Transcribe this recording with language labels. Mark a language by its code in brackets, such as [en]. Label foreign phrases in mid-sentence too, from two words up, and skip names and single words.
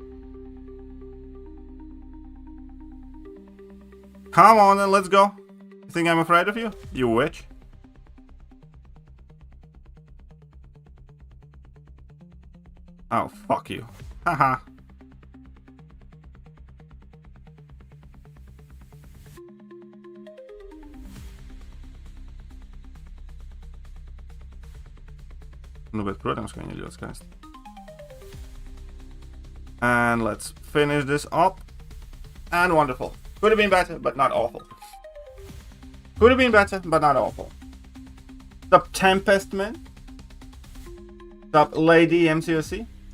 [en] Come on then, let's go. You think I'm afraid of you? You witch. Oh, fuck you. Haha. [lv] Nu, bet, protams, ka viņi ir ļoti skaisti. [en] And let's finish this up. And wonderful. Could have been better, but not awful. Could have been better, but not awful. Sup Tempest Man? Sup Lady MCOC?